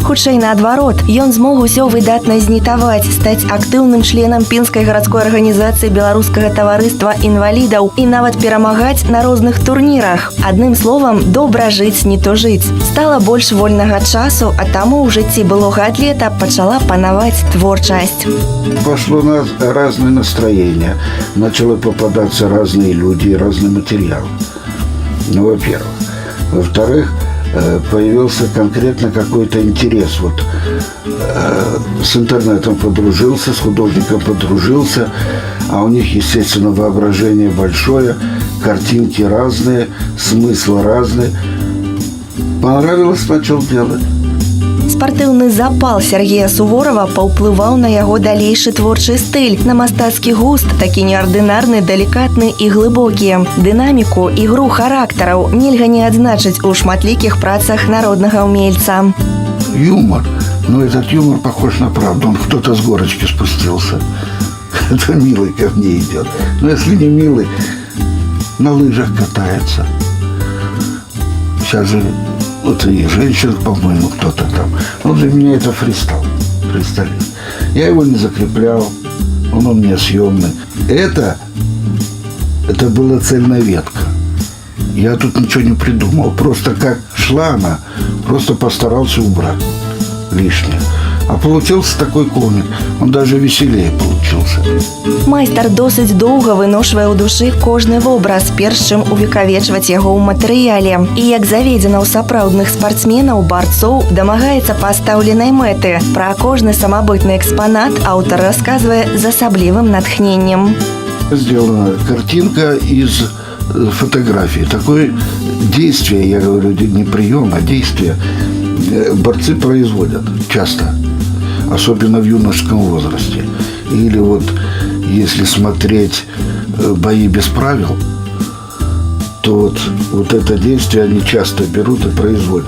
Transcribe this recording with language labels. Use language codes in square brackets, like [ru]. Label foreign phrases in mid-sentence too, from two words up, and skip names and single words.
[be] Хутчэй наадварот, ён змог усё выдатна знітаваць, стаць актыўным членам Пінскай гарадской арганізацыі беларускага таварыства інвалідаў і нават перамагаць на розных турнірах. Адным словам, добра жыць, не то жыць. Стала больш вольнага часу, а таму ў жыцці былога атлета пачала панаваць творчасць. [ru] Пошло на разные настроения. Начало попадаться разные люди, разный материал. Ну, во-первых. Во-вторых, появился конкретно какой-то интерес. Вот с интернетом подружился, с художником подружился, а у них, естественно, воображение большое, картинки разные, смыслы разные. Понравилось, начал делать. [be] Спартыўны запал Сергея Суворова паўплываў на яго далейшы творчы стыль, на мастацкі густ, такі неардынарны, далікатны і глыбокі. Дынаміку, ігру характараў нельга не адзначыць у шматлікіх працах народнага ўмельца. [ru] Юмор. Но этот юмор похож на правду. Он кто-то с горочки спустился. Это милый ко мне идет. Но если не милый, на лыжах катается. Сейчас же вот и женщин, по-моему, кто-то там. Он для меня это фристайл. Фристайлист. Я его не закреплял. Он у меня съемный. Это была цельная ветка. Я тут ничего не придумал. Просто как шла она, просто постарался убрать лишнее. А получился такой комик. Он даже веселее получился. [be] вучыўся. Майстар досыць доўга выношвае ў душы кожны вобраз, перш чым увекавечваць яго ў матэрыяле. І як заведзена ў сапраўдных спартсменаў, барцоў, дамагаецца пастаўленай мэты. Пра кожны самабытны экспанат аўтар расказвае з асаблівым натхненнем. [ru] Сделана картинка из фотографии. Такое действие, я говорю, не прием, а действие борцы производят часто, особенно в юношеском возрасте. Или вот если смотреть бои без правил, то вот это действие они часто берут и производят.